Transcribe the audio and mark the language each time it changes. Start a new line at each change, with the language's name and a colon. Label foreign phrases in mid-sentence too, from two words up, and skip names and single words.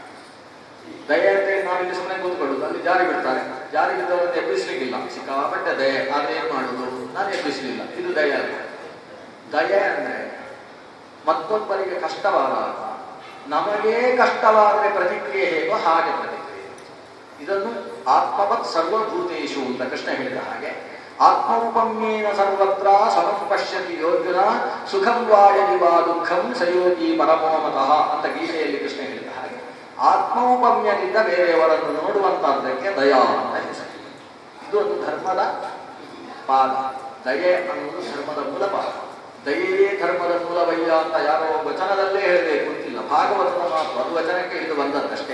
Kannada: ದಯೆ ಅಂತ ನಾವಿಲ್ಲಿ ಸುಮ್ಮನೆ ಕೂತ್ಕೊಳ್ಳುದು, ಅಲ್ಲಿ ಜಾರಿ ಬಿಡ್ತಾರೆ, ಜಾರಿ ಬಿದ್ದವರನ್ನು ಎಬ್ಬಿಸ್ಲಿಕ್ಕಿಲ್ಲ, ಸಿಕ್ಕಾಪಟ್ಟೆ ದಯೆ, ಆದ್ರೆ ಏನ್ ಮಾಡುದು, ನಾನು ಎಬ್ಬಿಸ್ಲಿಲ್ಲ, ಇದು ದಯೆ ಅಲ್ಲ. ದಯೆ ಅಂದ್ರೆ ಮತ್ತೊಬ್ಬರಿಗೆ ಕಷ್ಟವಾದಾಗ ನಮಗೇ ಕಷ್ಟವಾದರೆ ಪ್ರತಿಕ್ರಿಯೆ ಹೇಗೋ ಹಾಗೆ ಪ್ರತಿಕ್ರಿಯೆ. ಇದನ್ನು
Sanskrit: ಆತ್ಮವತ್ ಸರ್ವಭೂತೇಶು
Kannada: ಅಂತ ಕೃಷ್ಣ ಹೇಳಿದ ಹಾಗೆ,
Sanskrit: ಆತ್ಮೌಪಮ್ಯೇನ ಸರ್ವತ್ರ ಸಮಂ ಪಶ್ಯತಿ ಯೋರ್ಜುನ ಸುಖಂ ವಾಯದಿ ವಾ ದುಃಖಂ ಸಯೋಗಿ ಪರಮೋಮತಃ
Kannada: ಅಂತ ಗೀತೆಯಲ್ಲಿ ಕೃಷ್ಣ ಹೇಳಿದ ಹಾಗೆ, ಆತ್ಮೌಪಮ್ಯದಿಂದ ಬೇರೆಯವರನ್ನು ನೋಡುವಂತಹದ್ದಕ್ಕೆ ದಯಾ ಅಂತ ಹೆಸರು. ಇದು ಒಂದು ಧರ್ಮದ ಪಾದ. ದಯೆ ಅನ್ನುವುದು ಧರ್ಮದ ಮೂಲ ಪಾದ. ದಯೆಯೇ ಧರ್ಮದ ಮೂಲವಯ್ಯ ಅಂತ ಯಾರೋ ವಚನದಲ್ಲೇ ಹೇಳಬೇಕು ಅಂತಿಲ್ಲ, ಭಾಗವತದ ಮಾತು, ಅದು ವಚನಕ್ಕೆ ಇದು ಬಂದದ್ದಷ್ಟೇ.